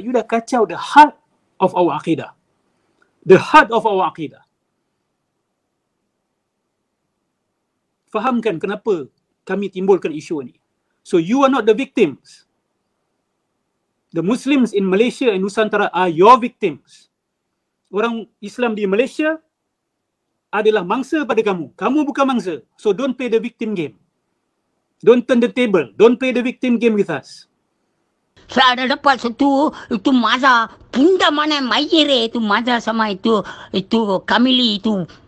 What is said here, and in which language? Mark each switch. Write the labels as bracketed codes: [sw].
[en] You [ms] dah kacau [en] the heart of our aqidah. The heart of our aqidah. [ms] Fahamkan kenapa kami timbulkan isu ini. [en] So you are not the victims. The Muslims in Malaysia and Nusantara are your victims. [ms] Orang Islam di Malaysia adalah mangsa pada kamu. Kamu bukan mangsa. [en] So don't play the victim game. Don't turn the table. Don't play the victim game with us. [ms] Saya ada dapat satu, itu Maza, bunda mana Mayere itu Maza sama itu Kamili itu.